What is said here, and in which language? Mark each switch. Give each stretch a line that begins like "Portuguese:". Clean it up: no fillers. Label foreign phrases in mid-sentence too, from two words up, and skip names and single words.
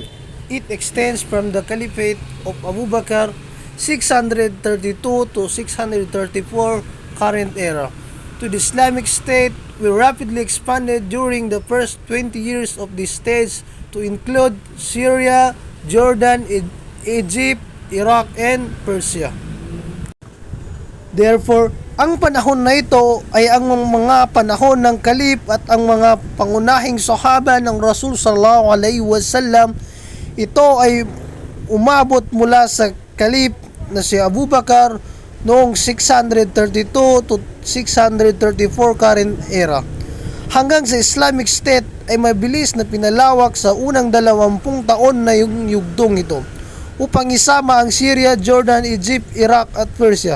English: It extends from the Caliphate of Abu Bakr 632 to 634 current era to the Islamic State. We rapidly expanded during the first 20 years of this stage to include Syria, Jordan, Egypt, Iraq, and Persia. Therefore,
Filipino: ang panahon na ito ay ang mga panahon ng kalip at ang mga pangunahing sahaba ng Rasul
Arabic: صلى الله عليه وسلم.
Filipino: Ito ay umabot mula sa kalip na si Abu Bakr noong 632
English: to 634 current era.
Filipino: Hanggang sa Islamic State ay mabilis na pinalawak sa unang 20 taon na yung yugtong ito upang isama ang Syria, Jordan, Egypt, Iraq at Persia.